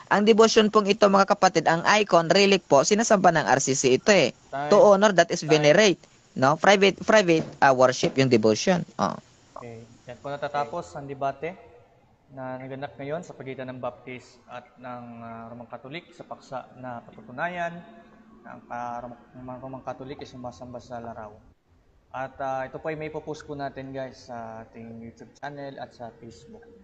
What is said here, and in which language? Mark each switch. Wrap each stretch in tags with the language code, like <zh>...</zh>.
<tl>Ang devotion pong ito mga kapatid, ang icon, relic po, sinasamba ng RCC ito eh.</tl> <en>To honor, that is venerate. No? Private worship</en> <tl>yung</tl> <en>devotion. Oh. Okay.</en> <tl>Yan po natatapos ang debate na naganap ngayon sa pagitan ng Baptist at ng Roman Catholic sa paksa na patutunayan na ang Roman Catholic ay sumasamba sa laraw. At ito po ay may post po natin guys sa ating YouTube channel at sa Facebook.</tl>